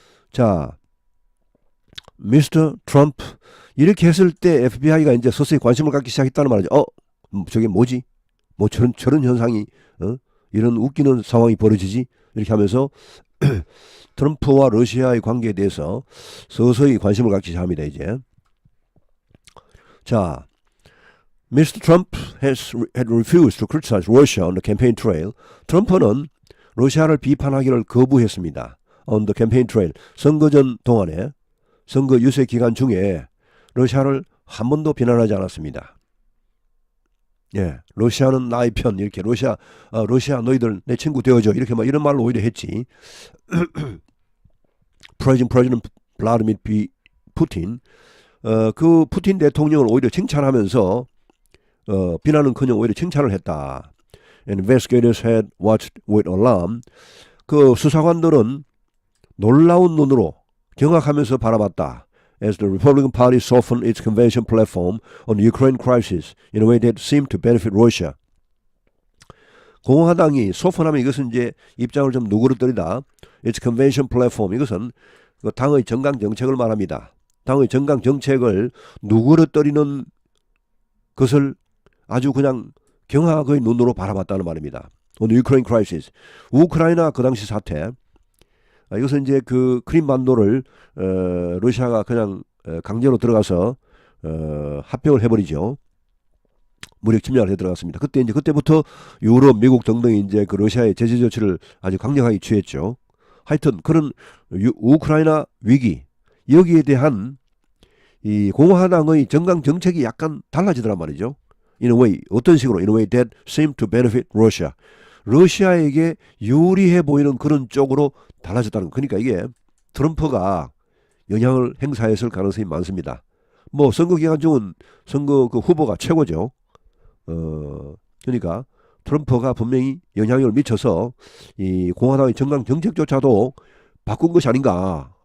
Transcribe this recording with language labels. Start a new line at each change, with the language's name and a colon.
Korean: 자, 미스터 트럼프 이렇게 했을 때 FBI가 이제 서서히 관심을 갖기 시작했다는 말이죠. 저게 뭐지? 뭐 저런 현상이 이런 웃기는 상황이 벌어지지? 이렇게 하면서 트럼프와 러시아의 관계에 대해서 서서히 관심을 갖기 시작합니다. 이제. 자, Mr.
English: Trump had refused to criticize Russia on the campaign trail.
Korean: 트럼프는 러시아를 비판하기를 거부했습니다.
English: On the campaign trail.
Korean: 선거전 동안에 선거 유세 기간 중에 러시아를 한 번도 비난하지 않았습니다. 예, 러시아는 나의 편 이렇게 러시아 너희들 내 친구 되어줘 이렇게 막 이런 말로 오히려 했지. President Vladimir Putin 그 푸틴 대통령을 오히려 칭찬하면서 비난은커녕 오히려 칭찬을 했다.
English: And investigators had watched with alarm.
Korean: 그 수사관들은 놀라운 눈으로 경악하면서 바라봤다.
English: As the Republican Party softened its convention platform on the Ukraine crisis in a way that seemed to benefit Russia.
Korean: 공화당이 소fon하면 이것은 이제 입장을 좀 누그러뜨리다.
English: Its convention platform
Korean: 이것은 그 당의 정강 정책을 말합니다. 당의 정강 정책을 누그러뜨리는 것을 아주 그냥 경악의 눈으로 바라봤다는 말입니다.
English: On the Ukraine crisis.
Korean: 우크라이나 그 당시 사태. 이것은 이제 그 크림반도를 러시아가 그냥 강제로 들어가서 합병을 해버리죠. 무력 침략을 해 들어갔습니다. 그때부터 유럽, 미국 등등이 이제 그 러시아의 제재 조치를 아주 강력하게 취했죠. 하여튼 그런 우크라이나 위기 여기에 대한 이 공화당의 정강 정책이 약간 달라지더란 말이죠.
English: In a way
Korean: 어떤 식으로?
English: In a way that seemed to benefit Russia.
Korean: 러시아에게 유리해 보이는 그런 쪽으로 달라졌다는 거. 그러니까 이게 트럼프가 영향을 행사했을 가능성이 많습니다. 뭐 선거 기간 중은 선거 그 후보가 최고죠. 그러니까 트럼프가 분명히 영향력을 미쳐서 이 공화당의 정강 정책조차도 바꾼 것이 아닌가.